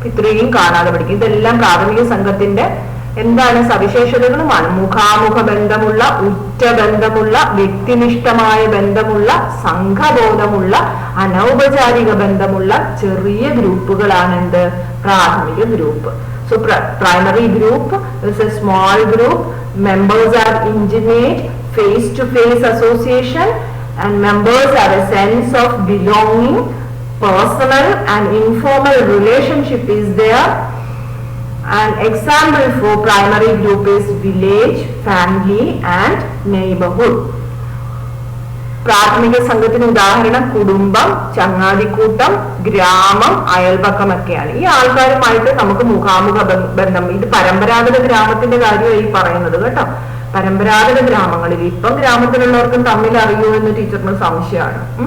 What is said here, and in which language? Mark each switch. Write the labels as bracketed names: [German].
[Malayalam] ഇത്രയും കാണാതെ പഠിക്കും. ഇതെല്ലാം പ്രാഥമിക സംഘത്തിന്റെ എന്താണ് സവിശേഷതകളുമാണ്. മുഖാമുഖ ബന്ധമുള്ള, ഉറ്റ ബന്ധമുള്ള, വ്യക്തിനിഷ്ഠമായ ബന്ധമുള്ള, സംഘബോധമുള്ള, അനൗപചാരിക ബന്ധമുള്ള ചെറിയ ഗ്രൂപ്പുകളാണ് എന്ത് പ്രാഥമിക group. [English] So primary group is a small group. Members are intimate, face-to-face association, and members have a sense of belonging. Personal and informal relationship is there. An example for primary group is village, family, and neighborhood. [Malayalam] പ്രാഥമിക സംഘത്തിന് ഉദാഹരണം കുടുംബം, ചങ്ങാതിക്കൂട്ടം, ഗ്രാമം, അയൽപക്കം ഒക്കെയാണ്. ഈ ആൾക്കാരുമായിട്ട് നമുക്ക് മുഖാമുഖ ബന്ധം. ഇത് പരമ്പരാഗത ഗ്രാമത്തിന്റെ കാര്യമായി പറയുന്നത് കേട്ടോ. പരമ്പരാഗത ഗ്രാമങ്ങളിൽ ഇപ്പം ഗ്രാമത്തിലുള്ളവർക്കും തമ്മിൽ അറിയൂ എന്ന് ടീച്ചറിന് സംശയമാണ്.